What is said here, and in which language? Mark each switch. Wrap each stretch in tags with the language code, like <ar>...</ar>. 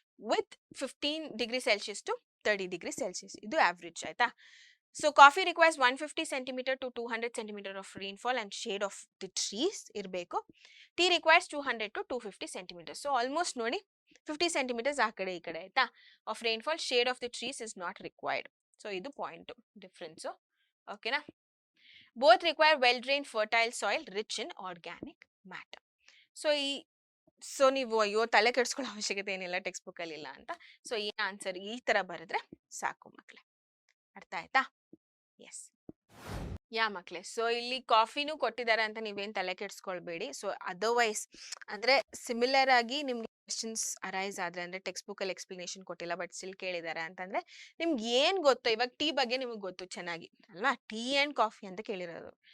<en>with 15 degree Celsius to 30 degree Celsius,</en> <kn>ಇದು average. ಆಯ್ತಾ.</kn> <en>So coffee requires 150 centimeter to 200 centimeter of rainfall and shade of the trees</en> <kn>ಇರಬೇಕು.</kn> <en>Tea requires 200 to 250 centimeters. So almost ನೋಡಿ 50 centimeters</en> <kn>ಆ ಕಡೆ ಈ ಕಡೆ ಆಯ್ತಾ.</kn> <en>Of rainfall, shade of the trees is not required. So</en> <kn>ಇದು point difference. ಓಕೆನಾ.</kn> <en>Both require well drained fertile soil rich in organic matter.</en> <kn>So ನೀವು ಅಯ್ಯೋ ತಲೆ ಕೆಡಿಸ್ಕೊಳ್ಳೋ ಅವಶ್ಯಕತೆ ಏನಿಲ್ಲ ಟೆಕ್ಸ್ಟ್ ಬುಕ್ ಅಲ್ಲಿ ಇಲ್ಲ ಅಂತ. ಸೊ ಈ ಆನ್ಸರ್ ಈ ತರ ಬರೆದ್ರೆ ಸಾಕು ಮಕ್ಳೆ. ಅರ್ಥ ಆಯ್ತಾ? Yes yeah ಮಕ್ಳೆ. ಸೊ ಇಲ್ಲಿ ಕಾಫಿನೂ ಕೊಟ್ಟಿದ್ದಾರೆ ಅಂತ ನೀವೇನ್ ತಲೆ ಕೆಡಿಸ್ಕೊಳ್ಬೇಡಿ. ಸೊ ಅದರ್ವೈಸ್ ಅಂದ್ರೆ ಸಿಮಿಲರ್ ಆಗಿ ನಿಮ್ಗೆ ಕ್ವೆಶನ್ಸ್ ಅರೈಸ್ ಆದ್ರೆ ಅಂದ್ರೆ ಟೆಕ್ಸ್ಟ್ ಬುಕ್ ಅಲ್ಲಿ ಎಕ್ಸ್ಪ್ಲನೇಷನ್ ಕೊಟ್ಟಿಲ್ಲ ಬಟ್ ಸ್ಟಿಲ್ ಕೇಳಿದ್ದಾರೆ ಅಂತಂದ್ರೆ ನಿಮ್ಗೆ ಏನ್ ಗೊತ್ತೋ, ಇವಾಗ ಟೀ ಬಗ್ಗೆ ನಿಮ್ಗೆ ಗೊತ್ತು ಚೆನ್ನಾಗಿ ಅಲ್ವಾ, ಟೀ ಅಂಡ್ ಕಾಫಿ ಅಂತ ಕೇಳಿರೋದು.</kn>